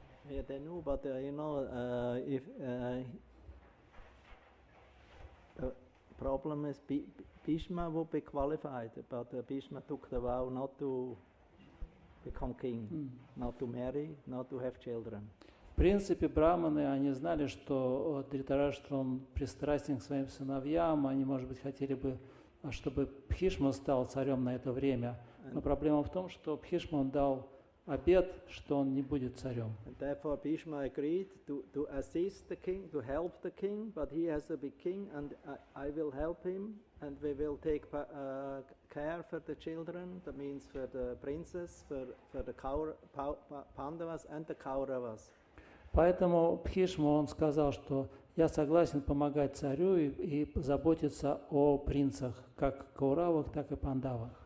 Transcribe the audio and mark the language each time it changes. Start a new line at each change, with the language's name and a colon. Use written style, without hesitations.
English: Yeah, they knew, but you know, if the problem is Bhishma would be qualified, but Bhishma took the vow not to become king, not to marry, not to have children.
Russian: В принципе, браманы, они знали, что Дритараштра, он пристрастен к своим сыновьям, они, может быть, хотели бы, чтобы Бхишма стал царем на это время. Но проблема в том, что Бхишма, он дал обет, что он не будет царем.
English: And therefore Bhishma agreed to assist the king, to help the king, but he has to be king, and I will help him, and we will take care for the children, that means for the princess, for the Pandavas and the Kauravas.
Russian: Поэтому Бхишма, он сказал, что я согласен помогать царю и заботиться о принцах, как Кауравах, так и Пандавах.